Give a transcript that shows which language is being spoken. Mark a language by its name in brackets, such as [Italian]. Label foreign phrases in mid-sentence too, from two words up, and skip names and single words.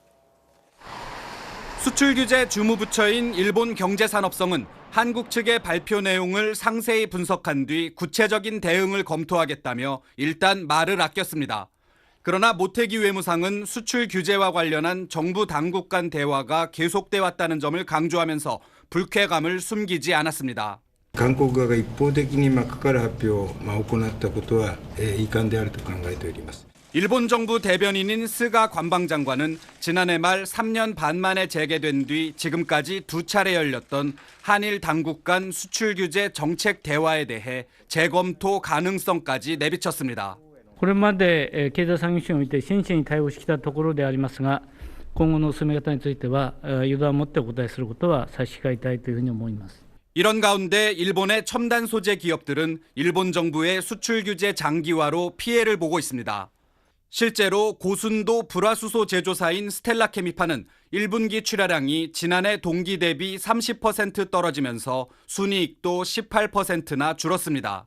[Korean] 수출 규제 주무부처인 일본 경제산업성은 한국 측의 발표 내용을 상세히 분석한 뒤 구체적인 대응을 검토하겠다며 일단 말을 아꼈습니다. 그러나 모태기 외무상은 수출 규제와 관련한 정부 당국 간 대화가 계속돼 왔다는 점을 강조하면서 불쾌감을 숨기지 않았습니다. [Japanese] 韓国側が一方的に関わる発表を行ったことは遺憾であると考えております。 [Korean] 일본 정부 대변인인 스가 관방장관은 지난해 말 3년 반 만에 재개된 뒤 지금까지 두 차례 열렸던 한일 당국 간 수출 규제 정책 대화에 대해 재검토 가능성까지 내비쳤습니다. [Japanese] これまで経済産業省において真摯に対応してきたところでありますが、今後の進め方については予断を持ってお答えすることは差し控えたいというふうに思います。 [Korean] 이런 가운데 일본의 첨단 소재 기업들은 일본 정부의 수출 규제 장기화로 피해를 보고 있습니다. 실제로 고순도 불화수소 제조사인 스텔라케미파는 1분기 출하량이 지난해 동기 대비 30% 떨어지면서 순이익도 18%나 줄었습니다.